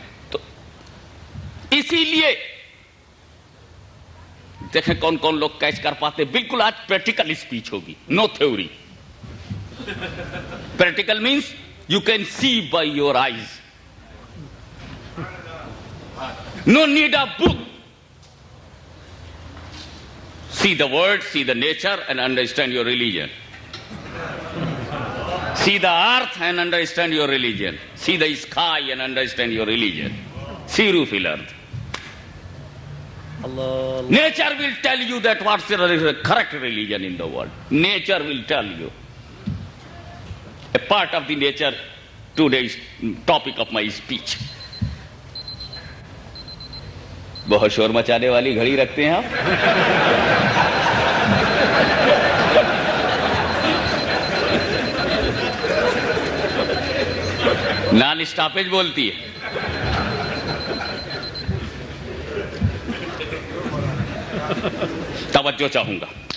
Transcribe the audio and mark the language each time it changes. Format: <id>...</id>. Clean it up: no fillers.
<ur>تو اسی لیے دیکھیں کون کون لوگ کیچ کر پاتے۔ بالکل آج پریکٹیکل اسپیچ ہوگی، نو theory.</ur> <en>Practical means you can see by your eyes, no need a book. See the word, see the nature and understand your religion. See the earth and understand your religion. See the sky and understand your religion.</en> <ar>Siru fil ard.</ar> <en>Nature will tell you that what's the correct religion in the world. Nature will tell you. A part of the nature, today's topic of my speech.</en> <ur>بہت شور مچانے والی گھڑی رکھتے ہیں آپ۔ Naan stoppage بولتی ہے۔ توجہ چاہوں گا۔</ur>